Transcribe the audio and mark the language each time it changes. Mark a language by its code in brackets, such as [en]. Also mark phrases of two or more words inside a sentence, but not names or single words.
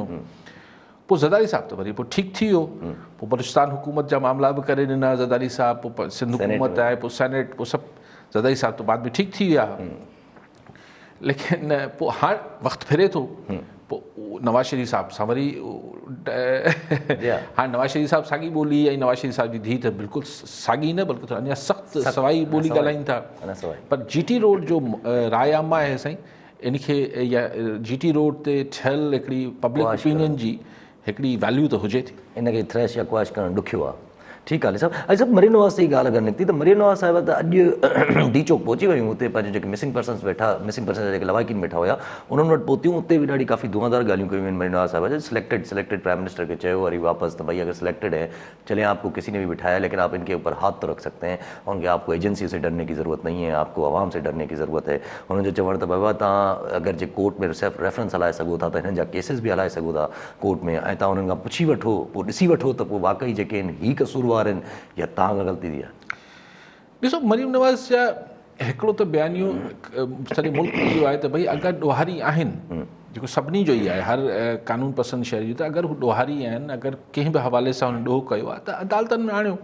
[sd] पोइ ज़रदारी साहिबु त वरी पोइ ठीकु थी वियो, पोइ बलूचिस्तान हुकूमत जा मामला बि करे ॾिना ज़रदारी साहिबु, पोइ सिंध हुकूमत आहे, पोइ सेनेट, पोइ सभु ज़रदारी साहिबु त बाद में ठीकु थी विया। लेकिन पोइ हाणे वक़्तु फिरे थो, पोइ नवाज़ शरीफ़ साहिब सां वरी हाणे नवाज़ शरीफ़ साहिब साॻी ॿोली ऐं नवाज़ शरीफ़ साहिब जी धीउ त बिल्कुलु साॻी न बल्कि अञा सख़्तु सवाई ॿोली ॻाल्हाइनि था। पर GT रोड जो राय आमा आहे साईं, इनखे या GT रोड ते ठहियल हिकिड़ी [en] public opinion [sd] जी हिकिड़ी वैल्यू त हुजे थी, इनखे थ्रेश या क्वाश करणु ॾुखियो आहे। ठीकु आहे सभु मरीन नवाज़ जी ॻाल्हि अगरि निकिती त मरीन नवाज़ साहिब त अॼु डी चौक पहुची वियूं, हुते पंहिंजे जेके [en] missing persons [sd] जा जेके लवाकिन वेठा हुया उन्हनि वटि पहुतियूं। उते बि ॾाढी काफ़ी धुआंधार ॻाल्हियूं कयूं आहिनि मरीन नवाज़ साहिब जे। [en] selected prime minister [sd] खे चयो वरी वापसि त भई [ur] اگر سلیکٹڈ ہے چلے آپ کو کسی نے بھی بٹھایا لیکن آپ ان کے اوپر ہاتھ تو رکھ سکتے ہیں، ان کے آپ کو ایجنسی سے ڈرنے کی ضرورت نہیں ہے، آپ کو عوام سے ڈرنے کی ضرورت ہے. [sd] उन्हनि जो चवणु त बाबा तव्हां अगरि जे कोर्ट में रेफरेंस हलाए सघो था त हिननि जा केसिस बि हलाए सघो था कोर्ट में, ऐं तव्हां उन्हनि खां पुछी वठो, पोइ ॾिसी वठो त पोइ वाक़ई जेके आहिनि ही कसूरवार आहिनि या तव्हां खां ग़लती थी आहे। ॾिसो मरीम नवाज़ जा हिकिड़ो त बयानियो सॼे मुल्क में इहो आहे त भई अगरि ॾोहारी आहिनि, जेको सभिनी जो ई आहे हर कानून पसंदि शहर जो, त अगरि हू ॾोहारी आहिनि, अगरि कंहिं बि हवाले सां हुन ॾोह कयो आहे त अदालतनि में आणियो।